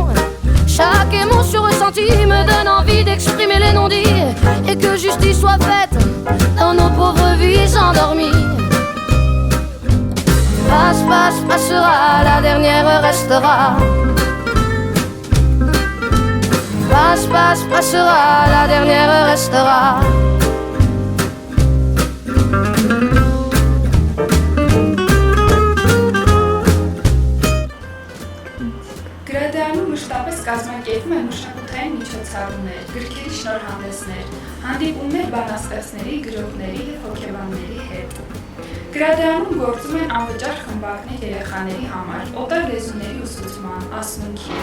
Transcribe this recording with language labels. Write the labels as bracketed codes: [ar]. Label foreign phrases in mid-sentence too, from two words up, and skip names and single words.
[fr] Chaque émotion ressentie me donne envie d'exprimer les non-dits et que justice soit faite dans nos pauvres vies endormies. Passe, passe, passera, la dernière restera. Passe, passe, passera, la dernière restera. [hy] Գրադարանում մշտապես կազմակերպում են մշակութային միջոցառումներ, գրքերի շնորհանդեսներ, հանդիպումներ բանաստեղծների, գրողների և հոգեբանների հետ։ Գրադարանում գործում են անվճար խմբակներ երեխաների համար, օտար լեզուների ուսուցման, ասմունքի,